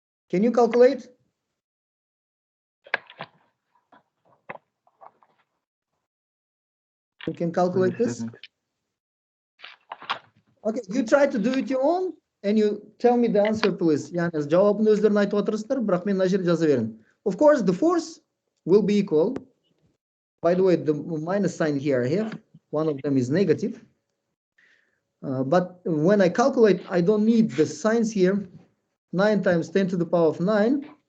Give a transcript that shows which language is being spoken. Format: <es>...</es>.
<en>Can you calculate? You can calculate this. Okay, you try to do it your own and you tell me the answer, please.</en> <tr>Yani cevabını özlerine</tr> <kk>айтып отырсыздар, бірақ мен мына жерде жаза беремін.</kk> <en>Of course, the force will be equal. By the way, the minus sign here I have, one of them is negative. But when I calculate, I don't need the signs here. 9 times 10 to the power of 9.</en>